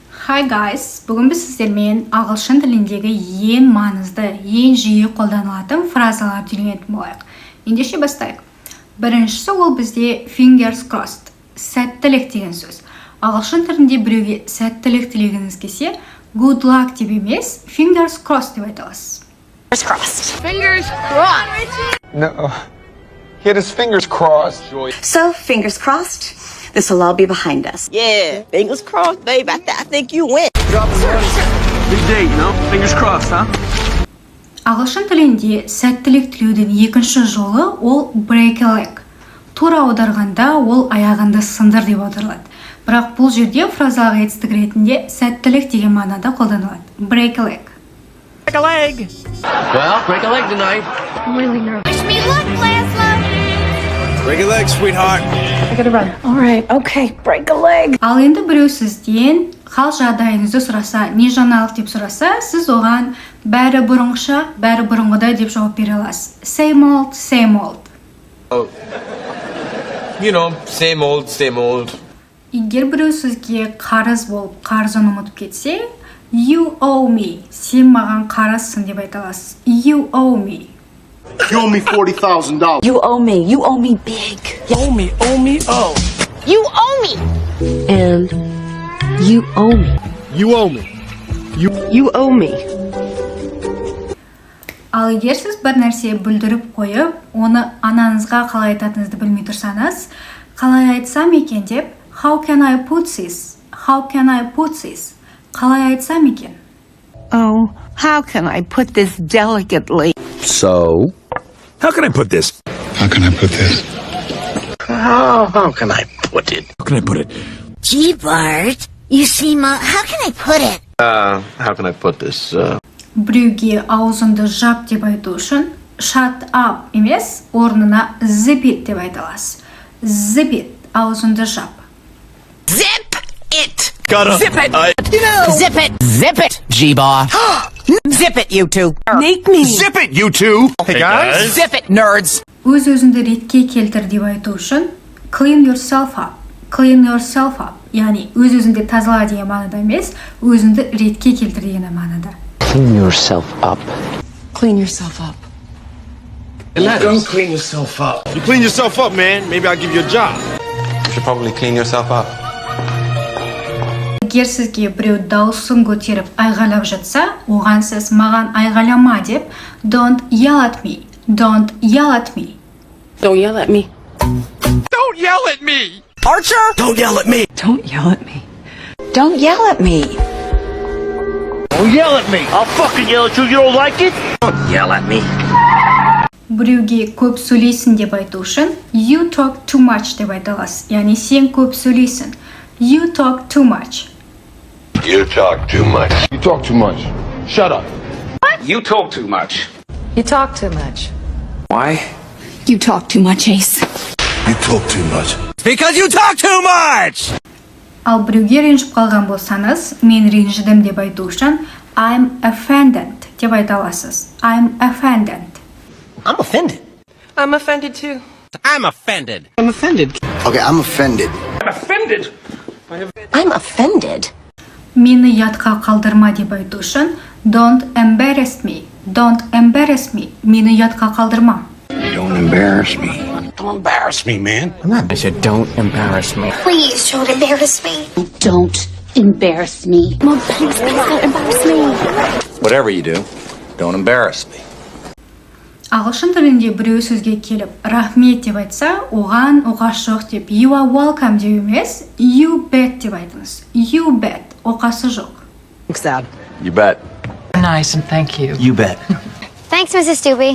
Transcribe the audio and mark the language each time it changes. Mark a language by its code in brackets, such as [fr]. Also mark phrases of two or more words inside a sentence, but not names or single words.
[en] Hi guys, [kk] бүгін біз сіздермен ағылшын тіліндегі ең маңызды, ең жиі қолданылатын фразалар үйренетін болайық. Ендеше бастайық. Біріншісі ол бізде [en] fingers crossed, [kk] сәттілік деген сөз. Ағылшын тілінде біреуге сәттілік тілегіңіз келсе, [en] good luck [kk] деп емес, [en] fingers crossed [kk] деп айтасыз. [en] Fingers crossed. Fingers crossed. No. He had his fingers crossed. So, fingers crossed. This will all be behind us. Yeah, fingers crossed, babe. I think you win. Big day, you know? Fingers crossed, huh? [kk] Ағылшын тілінде сәттілік тілеудің екінші жолы ол [en] break a leg. [kk] Тура аударғанда ол аяғынды сындыр деп аударылады. Бірақ бұл жерде фразалық етістік ретінде сәттілік деген мағынада қолданылады. [en] Break a leg. Break a leg. Well, break a leg tonight. I'm really nervous. Wish me luck, Laszlo. Break a leg, sweetheart. I gotta run. All right, okay, break a leg. [kk] Ал енді біреу сізден хал жағдайыңызды сұраса, не жаңалық деп сұраса, сіз оған бәрі бұрынғыша, бәрі бұрынғыдай деп жауап бере аласыз. [en] Same old, same old. You know, same old, same old. [kk] Егер біреу сізге қарыз болып, қарызын ұмытып кетсе, [en] you owe me. [kk] Сен маған қарызсың деп айта аласыз. [en] You owe me. You owe me $40,000. You owe me. You owe me big. Oh. You owe me. And you owe me. You owe me. You owe me. [kk] Ал егер сіз бір нәрсе бүлдіріп қойып, оны анаңызға қалай айтатынызды білмей тұрсаңыз, қалай айтсам екен деп, [en] how can I put this? How can I put this? [kk] Қалай айтсам екен? [en] Oh, how can I put this delicately? So? How can I put this? How can I put this? How can I put it? How can I put it? Gee, Bart, you seem, how can I put it? How can I put this? [kk] Біреуге аузыңды жап деп айту үшін [en] shut up [kk] емес, орнына [en] zip it [kk] деп айта аласыз. [en] Zip it, [kk] аузыңды жап. [en] Zip it. Zip it. Zip it. Zip it. G-Bar. Zip it, you two. Make me. Zip it, you two! Hey guys! Zip it, nerds. [kk] Өз-өзіңді ретке келтір деп айту үшін [en] clean yourself up. Clean yourself up. [kk] Яғни өз-өзіңді тазала деген мағынада емес, өзіңді ретке келтір деген мағынада. [en] Clean yourself up. Clean yourself up. Don't clean yourself up. You clean yourself up, man. Maybe I'll give you a job. You should probably clean yourself up. [kk] Егер сізге біреу дауысын көтеріп айғайлап жатса, оған сіз маған айғайлама деп [en] don't yell at me. Don't yell at me. Don't yell at me. Don't yell at me! Archer. Don't yell at me! Don't yell at me. Don't yell at me. Don't yell at me! I'll fucking yell at you. You don't like it? Don't yell at me. [kk] Біреуге көп сөйлейсің деп айту үшін [en] you talk too much [kk] деп айта аласыз. Яғни сен көп сөйлейсің. [en] You talk too much. You talk too much. You talk too much. Shut up. You talk too much. You talk too much. Why? You talk too much, Ace. You talk too much. Because you talk too much! [kk] Ал біреуге ренжіп қалған болсаңыз, мен ренжідім деп айту үшін [en] I'm offended [kk] деп айта аласыз. [en] I'm offended. I'm offended. I'm offended too. I'm offended. Okay, I'm offended. I'm offended. [kk] Мені ятқа қалдырма деп айту үшін [en] don't embarrass me. Don't embarrass me. [kk] Мені ятқа қалдырма. [en] Don't embarrass me. Don't embarrass me, man. I said don't embarrass me. Please don't embarrass me. Don't embarrass me. Mom, please don't embarrass me. Whatever you do, don't embarrass me. [kk] Ағылшын тілінде біреу сөзге келіп, рахмет деп айтса, оған оқасы жоқ деп, [en] you are welcome [kk] деп емес, [en] you bet [kk] деп айтыңыз. [en] You bet, [kk] оқасы жоқ. [en] Thanks, Dad. You bet. Nice and thank you. You bet. Thanks, Mrs. Doobie.